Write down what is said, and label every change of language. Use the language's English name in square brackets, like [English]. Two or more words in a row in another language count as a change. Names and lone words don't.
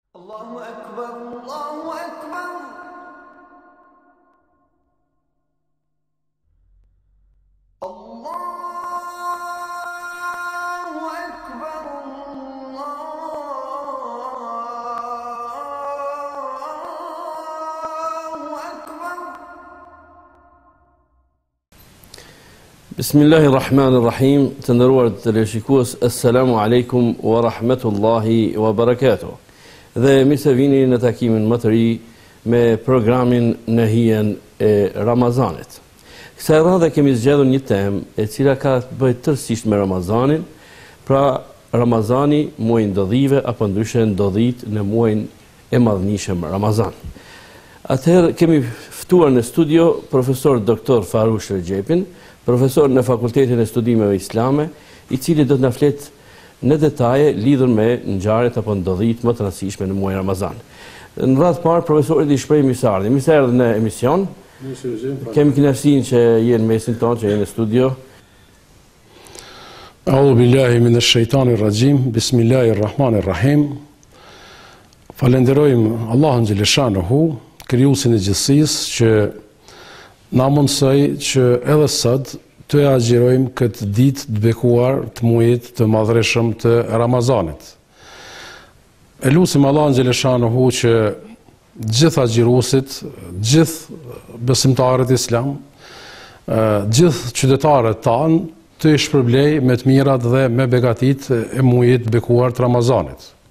[Arabic] الله أكبر، الله أكبر. الله أكبر، الله أكبر. بسم الله الرحمن الرحيم. [Albanian] Të nderuar televizionist, [Arabic] السلام عليكم ورحمة الله وبركاته. [Albanian] Dhe mirë se vini në takimin më të ri me programin në hijen e Ramazanit. Kësaj radhe kemi zgjedhur një temë e cila ka të bëjë tërësisht me Ramazanin, pra Ramazani, muaji i ndodhive apo ndryshe ndodhit në muajin e madhënishëm Ramazan. Atëherë kemi ftuar në studio profesor Dr. Farush Regjepin, profesor në Fakultetin e Studimeve Islame, i cili do të na flet në detaje lidhur me ngjarjet apo ndodhit më të rëndësishme në muajin Ramazan. Në radhë parë profesorit i shpreh mirëseardhje. Mirë se erdhën në emision. Kemi kënaqësinë që jenë mesin tonë, që jenë në studio. [Arabic] أعوذ بالله من الشيطان الرجيم. بسم الله الرحمن الرحيم. [Albanian] Falenderojmë Allahun xhaleshanuhu, krijuesin e gjithësisë, që na mundsoi që edhe sot të agjirojmë këtë ditë të bekuar të muajit të madhreshëm të Ramazanit. E lutim Allahun xhaleshanuhu që gjithë agjëruesit, gjithë besimtarët islam, gjithë qytetarët tanë të i shpërblej me të mirat dhe me begatit e muajit të bekuar të Ramazanit.